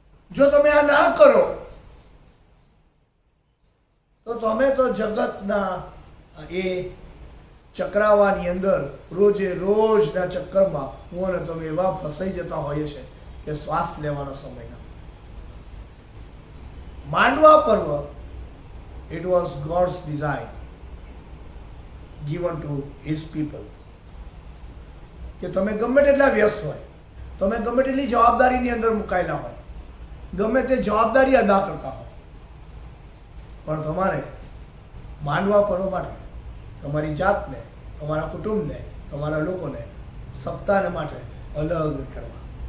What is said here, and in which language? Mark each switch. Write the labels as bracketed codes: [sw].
[gu] જો તમે આ ના કરો તો તમે તો જગતના એ ચક્રાવાની અંદર રોજે રોજના ચક્કરમાં હું અને તમે એવા ફસાઈ જતા હોઈએ છે કે શ્વાસ લેવાનો સમય ના. [en] માંડવા પર્વ, it was God's design given to his people. [gu] કે તમે ગમે તેટલા વ્યસ્ત હોય, તમે ગમે તેટલી જવાબદારીની અંદર મુકાયેલા હોય, ગમે તે જવાબદારી અદા કરતા હોય, પણ તમારે માંડવા પર્વ માટે તમારી જાતને, તમારા કુટુંબને, તમારા લોકોને સપ્તાહ માટે અલગ કરવા.